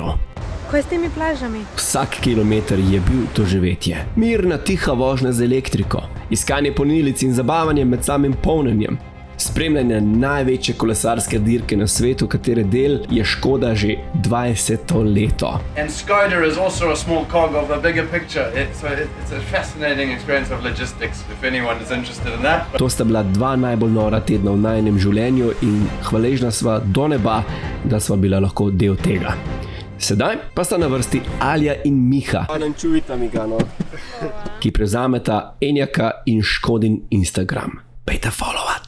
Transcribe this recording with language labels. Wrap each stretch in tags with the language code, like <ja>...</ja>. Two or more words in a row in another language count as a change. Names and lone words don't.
<sl>Kaj s temi plažami? Vsak kilometer je bil doživetje. Mirna, tiha vožnja z elektriko, iskanje polnilnic in zabavanje med samim polnjenjem. Spremljanje največje kolesarske dirke na svetu, katere del je Škoda že 20. leto.</sl> <en>And Skoda is also a small cog of a bigger picture. It's a fascinating experience of logistics, if anyone is interested in that.</en> <sl>To sta bila 2 najbolj nora tedna v najinem življenju in hvaležna sva do neba, da sva bila lahko del tega. Sedaj pa sta na vrsti Alja in Miha, ki prevzameta Enyaka in Škodin Instagram. Pejte follow!</sl>